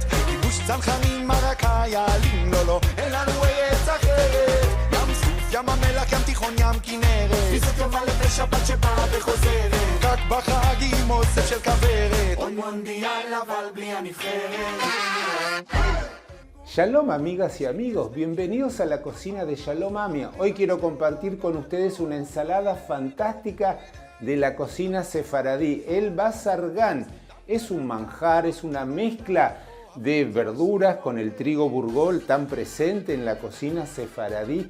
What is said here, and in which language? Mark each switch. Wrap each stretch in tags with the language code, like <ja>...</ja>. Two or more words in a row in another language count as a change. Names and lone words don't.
<he>כיבוש צנחנים מרקה יעלים, לא, אין לנו ארץ אחרת. ים סוף, ים המלח, ים תיכון, ים כנרת. תפיסת יומה לפני שבת שבאה וחוזרת. רק בחגים אוסף של כוורת. עוד מונדיאל אבל בלי הנבחרת.</he> <es>Shalom amigas y amigos, bienvenidos a la cocina de Shalom Amia. Hoy quiero compartir con ustedes una ensalada fantástica de la cocina sefaradí, el bazargán. Es un manjar, es una mezcla de verduras con el trigo burgol tan presente en la cocina sefaradí.</es>